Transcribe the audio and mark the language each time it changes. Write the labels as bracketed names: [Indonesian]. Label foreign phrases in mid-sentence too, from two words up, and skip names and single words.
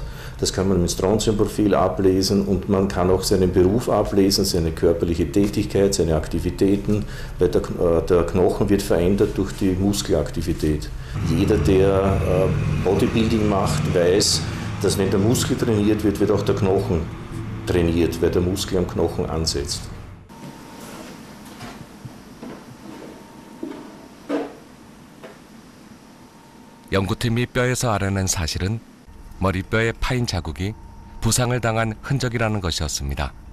[German] Das kann man im Strontiumprofil ablesen und man kann auch seinen Beruf ablesen, seine körperliche Tätigkeit, seine Aktivitäten, weil der Knochen wird verändert durch die Muskelaktivität. Jeder, der Bodybuilding macht, weiß, dass wenn der Muskel trainiert wird, wird auch der Knochen trainiert, weil der Muskel am Knochen ansetzt. [Korean] 연구팀이 뼈에서 알아낸 사실은 머리뼈의 파인 자국이 부상을 당한 흔적이라는 것이었습니다.